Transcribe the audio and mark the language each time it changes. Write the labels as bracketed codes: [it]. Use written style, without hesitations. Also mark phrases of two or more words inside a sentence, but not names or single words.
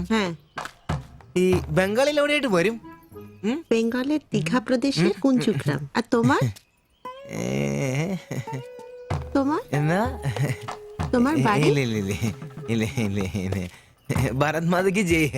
[ml] ഈ ബംഗാളിൽ എവിടെയായിട്ട് വരും? [bn] বেঙ্গলের দীঘা প্রদেশের কুঞ্জগ্রাম। আর তোমার তোমার [ml] എന്നാ [bn] তোমার বাড়ি? [ml] ഇല്ല ഭാരത് മാതയ്ക്ക് ജയ്.